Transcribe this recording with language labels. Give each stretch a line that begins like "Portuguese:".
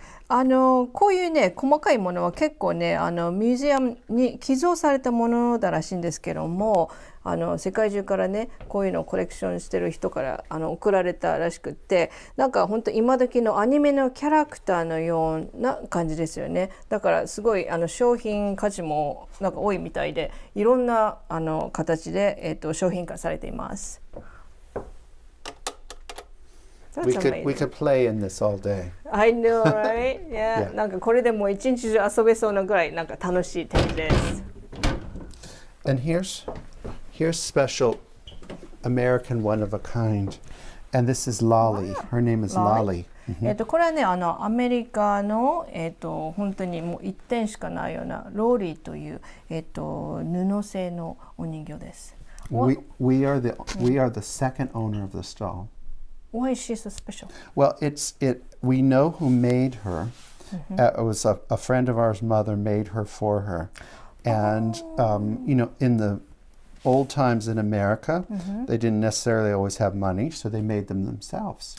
Japanese: こういうね細かいものは結構ねミュージアムに寄贈されたものだらしいんですけども、世界中からねこういうのをコレクションしてる人から送られたらしくって、なんか本当今時のアニメのキャラクターのような感じですよね。だからすごい商品価値もなんか多いみたいで、いろんな形で、商品化されています。
English: We could play in this all day. I know, right? Yeah.
Japanese: なんかこれでもう一日中遊べそうなぐらいなんか楽しい展示です。
English: And here's special American one of a kind. And this is Lolly. Her name is Lolly.
Japanese: これはねアメリカの本当にもう一点しかないようなローリーという布製のお人形です。
English: We are the second owner of this doll. Why is she so special? Well, we know who made her. It was a friend of ours' mother made her for her. And, in the old times in America, they didn't necessarily always have money, so they made them themselves.